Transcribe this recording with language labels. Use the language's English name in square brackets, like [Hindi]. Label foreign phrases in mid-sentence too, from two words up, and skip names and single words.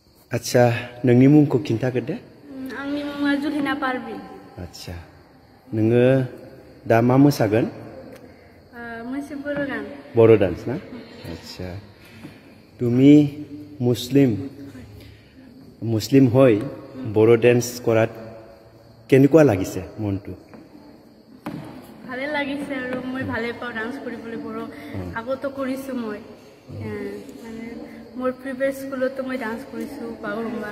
[Bodo] आच्छा नोंनि मुंखौ खिन्थाग्रोदो आंनि मुङा जुलिना पारभिन आच्छा नोङो दा मा मोसागोन मोनसे बर' गान [Assamese] বড়ো ডান্স না আচ্ছা তুমি মুসলিম হৈ বড়ো ডান্স কৰাত কেনেকুৱা লাগিছে মনটো ভালে লাগিছে আৰু মই ভালে পাওঁ ডান্স কৰিবলৈ বড়ো আগতো কৰিছো মই মানে মোৰ প্ৰিভিয়াছ স্কুলতো মই ডান্স কৰিছো বাগৰুম্বা